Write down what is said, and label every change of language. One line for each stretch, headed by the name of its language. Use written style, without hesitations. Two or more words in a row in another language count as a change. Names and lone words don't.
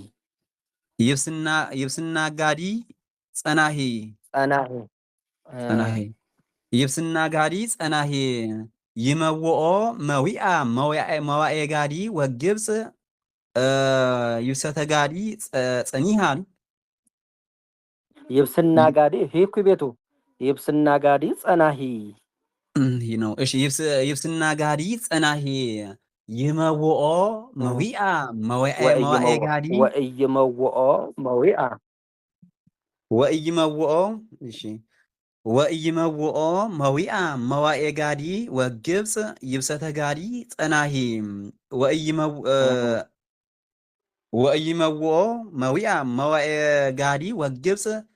Geez: ይብስና ጋዲ ጸናሂ ይብስና ጋዲ ጸናሂ ይመውኦ መዊአ መዋኤ ጋዲ ወግብፅ ይብሰተ ጋዲ ጸኒሃን ይብስና ጋዲ ሂኩ ቤቱ ይብስና ጋዲ ጸናሂ
Amharic: ይህ ነው። እሺ
Geez: ይብስና ጋዲ ጸናሂ ይመውኦ መዊአ መዋኤ ጋዲ ወኢይመውኦ መዊአ ወኢይመውኦ እሺ ወኢይመውኦ መዊአ መዋኤ ጋዲ ወግብፅ ይብሰተ ጋዲ ጸናሂ ወኢይመውኦ መዊአ መዋኤ ጋዲ ወግብፅ